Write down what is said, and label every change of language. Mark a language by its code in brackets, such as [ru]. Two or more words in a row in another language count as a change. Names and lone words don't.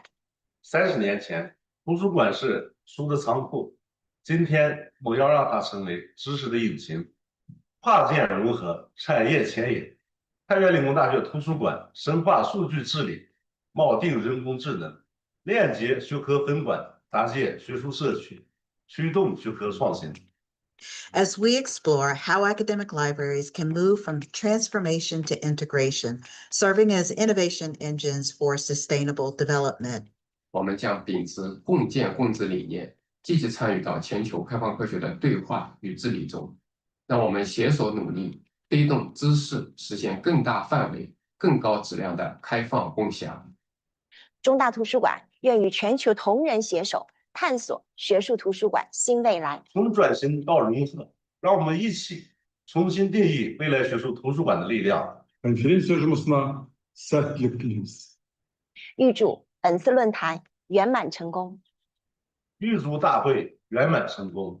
[zh] 30 年前，图书馆是书的仓库，今天我要让它成为知识的引擎。跨界融合，产业牵引。太原理工大学图书馆深化数据治理，锚定人工智能，链接学科分管，搭建学术社区，驱动学科创新。 [en] As we explore how academic libraries can move from transformation to integration, serving as innovation engines for sustainable development. [zh] 我们将秉持共建共治理念，积极参与到全球开放科学的对话与治理中。让我们携手努力，推动知识实现更大范围、更高质量的开放共享。中大图书馆愿与全球同仁携手，探索学术图书馆新未来。从转型到融合，让我们一起重新定义未来学术图书馆的力量。 [kk] Конференция жұмысына сәттілік тілейміз. [zh] 预祝本次论坛圆满成功。预祝大会圆满成功。